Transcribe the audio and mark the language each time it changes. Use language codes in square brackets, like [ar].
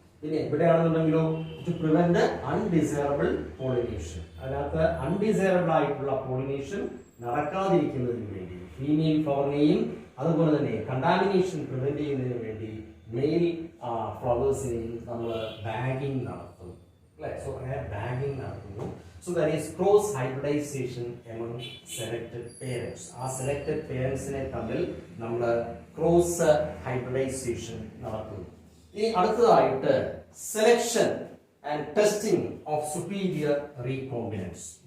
[ml] പിന്നെ എവിടെയാണെന്നുണ്ടെങ്കിലോ [en] To prevent undesirable pollination. [ml] അതിനകത്ത് undesirable ആയിട്ടുള്ള പോളിനേഷൻ നടക്കാതിരിക്കുന്നതിന് വേണ്ടി ഫീമെയിൽ ഫ്ലവറിനെയും അതുപോലെ തന്നെ കണ്ടാമിനേഷൻ പ്രിവെന്റ് ചെയ്യുന്നതിന് വേണ്ടി മെയിൽ ഫ്ലവേഴ്സിനെയും നമ്മൾ ബാഗിംഗ് നടത്തും. [en] So bagging [ml] നടത്തുന്നു. [en] So that is cross hybridization among selected parents. [ml] ആ selected parentsനെ തമ്മിൽ നമ്മൾ ക്രോസ് ഹൈബ്രിഡൈസേഷൻ നടത്തുന്നു. ഇനി അടുത്തതായിട്ട് [en] Selection and testing of superior recombinants.